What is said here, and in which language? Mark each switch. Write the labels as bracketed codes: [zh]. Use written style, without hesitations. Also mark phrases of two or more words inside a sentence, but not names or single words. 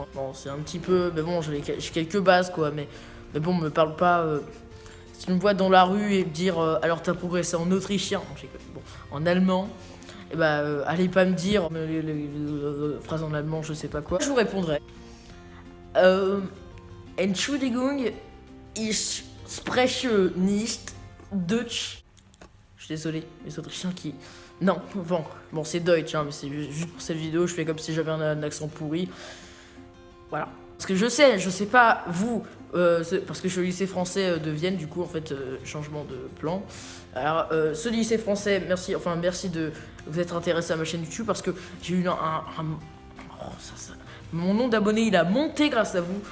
[fr] Bon, c'est un petit peu, mais bon, j'ai quelques bases quoi, mais bon, me parle pas. Si tu me vois dans la rue et me dire, alors t'as progressé en autrichien, bon, en allemand, et allez pas me dire les phrases en allemand, je sais pas quoi. Je vous répondrai. [de] Entschuldigung, ich spreche nicht Deutsch. [fr] Je suis désolé, les Autrichiens qui... Non, bon c'est Deutsch, hein, mais c'est juste pour cette vidéo, je fais comme si j'avais un accent pourri. Voilà. Parce que je sais pas, vous, parce que je suis au lycée français de Vienne, du coup, en fait, changement de plan. Alors, ce lycée français, merci de vous être intéressé à ma chaîne YouTube, parce que j'ai eu mon nombre d'abonnés, il a monté grâce à vous.